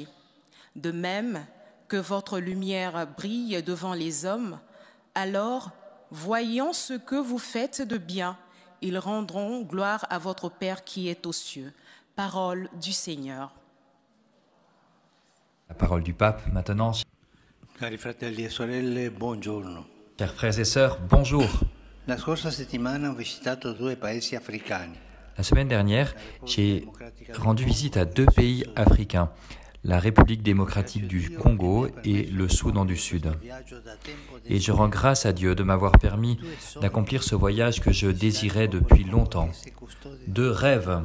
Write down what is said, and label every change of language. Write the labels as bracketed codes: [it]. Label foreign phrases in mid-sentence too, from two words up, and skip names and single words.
[fr] De même que votre lumière brille devant les hommes, alors, voyant ce que vous faites de bien, ils rendront gloire à votre Père qui est aux cieux. Parole du Seigneur. La parole du pape maintenant. [it] Cari fratelli e sorelle, buongiorno. [fr] Chers frères et sœurs, bonjour. [it] La scorsa settimana ho visitato 2 paesi africani. [fr] La semaine dernière, j'ai rendu visite à 2 pays africains, la République démocratique du Congo et le Soudan du Sud. Et je rends grâce à Dieu de m'avoir permis d'accomplir ce voyage que je désirais depuis longtemps. 2 rêves.